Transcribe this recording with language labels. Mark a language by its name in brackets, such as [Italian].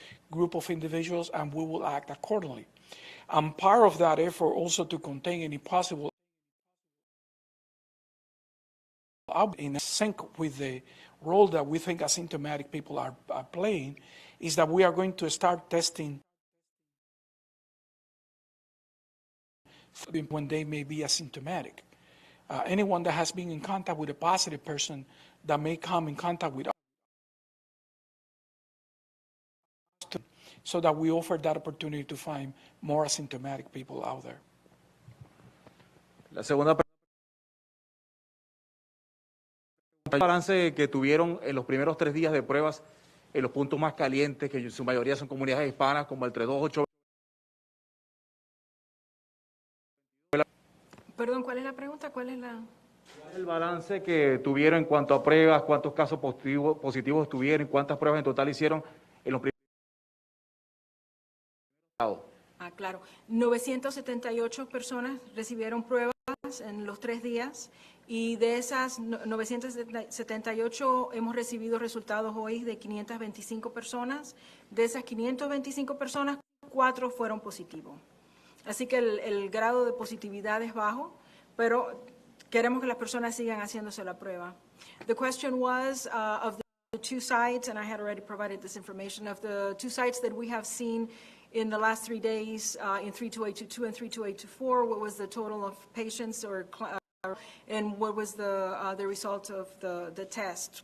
[English] Group of individuals, and we will act accordingly. And part of that effort also to contain any possible in sync with the role that we think asymptomatic people are playing, is that we are going to start testing when they may be asymptomatic. Anyone that has been in contact with a positive person that may come in contact with us, so that we offer that opportunity to find more asymptomatic people out there. [Spanish] La segunda pregunta, el balance que tuvieron en los primeros 3 días de pruebas en los puntos más calientes, que en su mayoría son comunidades hispanas, como el 328. Perdón, ¿cuál es la pregunta? ¿Cuál es la...? El balance que tuvieron en cuanto a pruebas, cuántos casos positivos tuvieron, cuántas pruebas en total hicieron en los primeros. Claro. 978 personas recibieron pruebas en los 3 días y de esas 978 hemos recibido resultados hoy de 525 personas. De esas 525 personas, 4 fueron positivos. Así que el grado de positividad es bajo, pero queremos que las personas sigan haciéndose la prueba. [English] The question was of the 2 sites, and I had already provided this information, of the 2 sites that we have seen in the last 3 days, in 32822 and 32824, what was the total of patients and what was the result of the test?